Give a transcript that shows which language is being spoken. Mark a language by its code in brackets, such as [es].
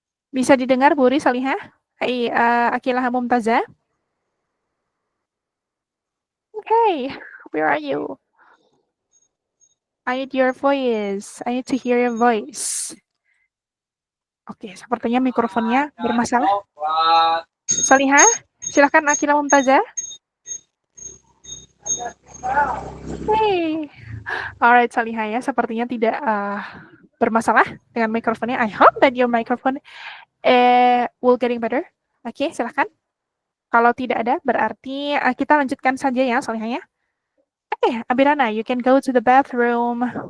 [id] Bisa didengar, Buri, Solihah? Hai, Akilah Mumtazah. [en] Okay, where are you? I need your voice. I need to hear your voice. [id] Oke, sepertinya mikrofonnya bermasalah. Solihah, silakan Akilah Mumtazah. [en] Hey. Alright, [id] Solihah ya, sepertinya tidak bermasalah dengan mikrofonnya. [en] I hope that your microphone will getting better. [id] Oke, silakan. Kalau tidak ada, berarti kita lanjutkan saja ya, Solihah ya. [en] Oke, Abirana, you can go to the bathroom.